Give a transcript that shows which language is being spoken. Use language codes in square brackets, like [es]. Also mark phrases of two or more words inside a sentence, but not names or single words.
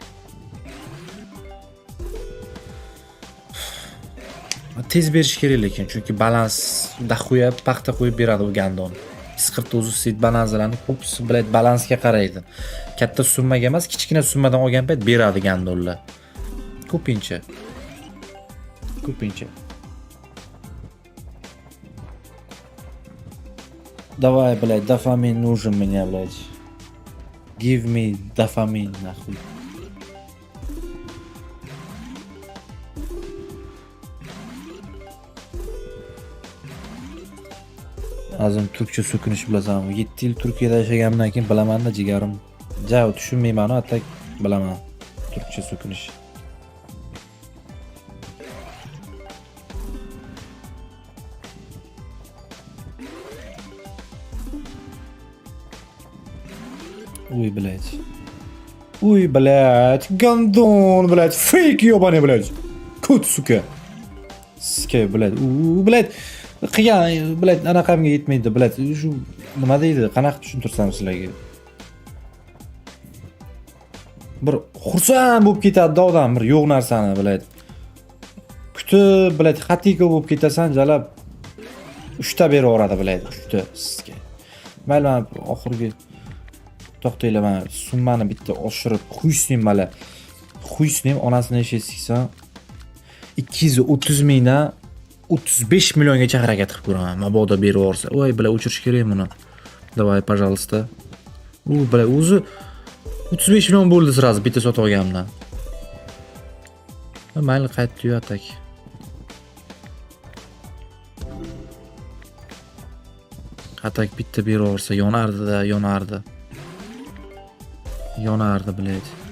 [uz] Tez berish kerak lekin, chunki balans daxuya paxta qo'yib beradi u gandon. 149 sit balanzlarni ko'pisi biladi, balansga qaraydi. Katta summaga emas, kichkina summadan olgan payt beradi gandonlar. Ko'pincha. [ru] Давай, блядь, дофамин нужен мне, блядь. [en] Give me [ru] дофамин, нахуй. [uz] Azim turkcha so'kinish bilasanmi? 7 yil Turkiyada yashaganimdan keyin bilaman-da jigarim. Jao tushunmayman-ku, atak bilaman. Turkcha so'kinish. Uy, [ru] блядь, гандон, блядь, фейк ёбаный, блядь. Kut suka. Suka, блядь. Блядь. [uz] Qiyan, блядь, anaqamga yetmaydi, блядь. Shu nima deydi? Qanaqa tushuntirsam sizlarga? Bir xursand bo'lib ketadi odam bir yo'q narsani, блядь. Kutib, блядь, xatika bo'lib ketasan, jalab 3 ta beraveradi, блядь, 3 ta sizga. Mayli, men oxirgi to'xtaylar, men summani bitta oshirib qo'yishim, mana. Qo'yishim, onasini ishi siksan 230 mingdan 35 milliongacha harakat qilib ko'raman. Mabodo berib olsa. Voy, bilan o'chirish kerak buni. [ru] Давай, пожалуйста. [uz] Bilan o'zi 35 million bo'ldi sразу bitta sotib olganimdan. Mayli qaytdi-yu atak. Atak bitta beraversa yonardi-da, yonardi. Yonardi, biladi.